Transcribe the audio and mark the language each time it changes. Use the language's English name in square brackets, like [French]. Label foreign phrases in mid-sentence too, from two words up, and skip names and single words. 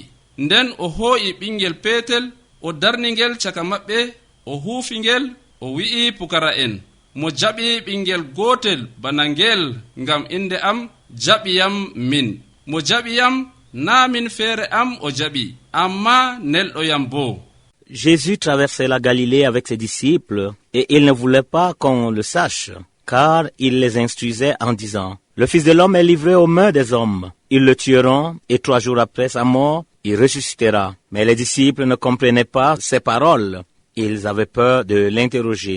[Fula] Nden o hoo'i ɓingel peetel, o darningel caka maɓɓe, o huufingel, o wi'i pukara en, mo jaɓi ɓingel gootel bana ngel ngam inde am, jaɓiyam min. Mo jaɓiyam, na min feere am o jaɓi, amma nelɗoyam bo. [French] Jésus traversait la Galilée avec ses disciples et il ne voulait pas qu'on le sache, car il les instruisait en disant, le Fils de l'homme est livré aux mains des hommes. Ils le tueront et 3 jours après sa mort, il ressuscitera. Mais les disciples ne comprenaient pas ces paroles. Ils avaient peur de l'interroger.